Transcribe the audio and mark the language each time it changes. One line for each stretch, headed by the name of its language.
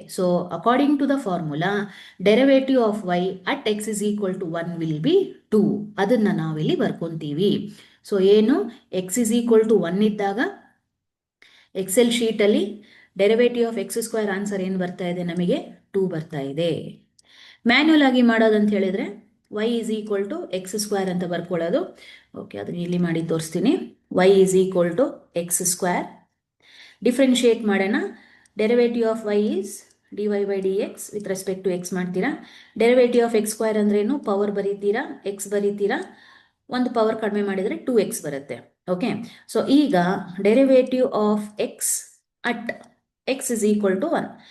English: So according to the formula, derivative of y at x is equal to 1 will be 2.
Kannada: ಅದನ್ನು ನಾವಿಲ್ಲಿ ಬರ್ಕೊಂತೀವಿ. So ಏನು, X is equal to 1 ಇದ್ದಾಗ Excel ಶೀಟಲ್ಲಿ derivative of X square answer ಏನು ಬರ್ತಾ ಇದೆ, ನಮಗೆ 2 ಬರ್ತಾ ಇದೆ. ಮ್ಯಾನ್ಯುಯಲ್ ಆಗಿ ಮಾಡೋದಂತ ಹೇಳಿದರೆ
English: y is equal to x square
Kannada: ಅಂತ ಬರ್ಕೊಳ್ಳೋದು. ಓಕೆ, ಅದನ್ನ ಇಲ್ಲಿ ಮಾಡಿ ತೋರಿಸ್ತೀನಿ.
English: y is equal to x square.
Kannada: Differentiate ಮಾಡೋಣ.
English: Derivative of y is dy by dx with respect to x ಮಾಡ್ತೀರಾ.
Kannada: ಡೆರಿವೇಟಿವ್ ಆಫ್ ಎಕ್ಸ್ ಸ್ಕ್ವೇರ್ ಅಂದ್ರೇನು? ಪವರ್ ಬರೀತೀರಾ, ಎಕ್ಸ್ ಬರೀತೀರಾ, ಒಂದು power ಕಡಿಮೆ ಮಾಡಿದರೆ 2x ಬರುತ್ತೆ.
English: Okay, so ಈಗ derivative of x at x is equal to 1.